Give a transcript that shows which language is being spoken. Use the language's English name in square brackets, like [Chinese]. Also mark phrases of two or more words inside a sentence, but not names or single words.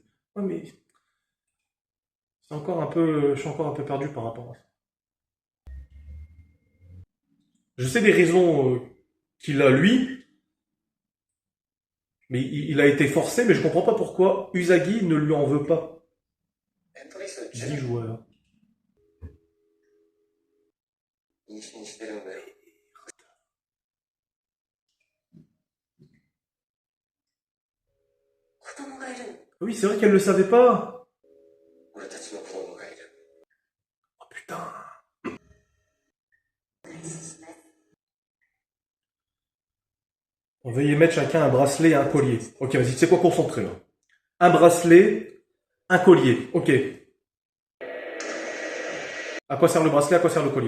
[French] Ouais, mais c'est encore un peu, je suis encore un peu perdu par rapport à ça. Je sais des raisons qu'il a lui, mais il a été forcé, mais je comprends pas pourquoi Usagi ne lui en veut pas. 10 joueurs. [Japanese] 妊娠してるんだよ。子供がいるの。 [French] Oui, c'est vrai qu'elle le savait pas. [Japanese] 俺たちの子供がいる。 [French] Oh putain. On veuillez mettre chacun un bracelet et un collier. Ok, vas-y, tu sais quoi, concentrer là. Un bracelet, un collier. Ok. À quoi sert le bracelet, à quoi sert le collier?